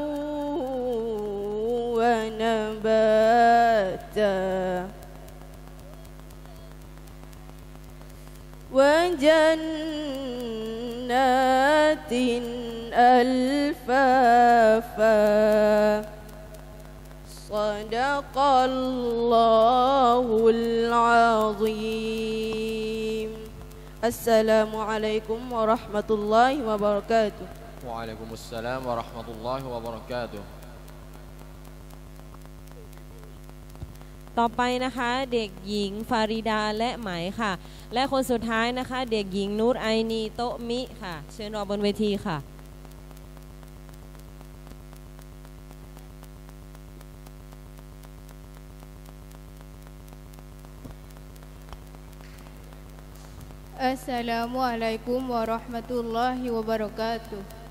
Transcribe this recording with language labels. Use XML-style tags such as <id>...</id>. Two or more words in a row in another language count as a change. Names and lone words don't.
<ar>ونباتا وجنات ألفافا صدق الله العظيم. السلام عليكم ورحمة الله وبركاته. وعليكم السلام ورحمة الله وبركاته.</ar> <th>ต่อไปนะคะเด็กหญิงฟาริดาและไหมค่ะ และคนสุดท้ายนะคะเด็กหญิงนูรไอนีโตะมิค่ะเชิญรอบนเวทีค่ะ</th> <ar>السلام عليكم ورحمة الله وبركاته.</ar>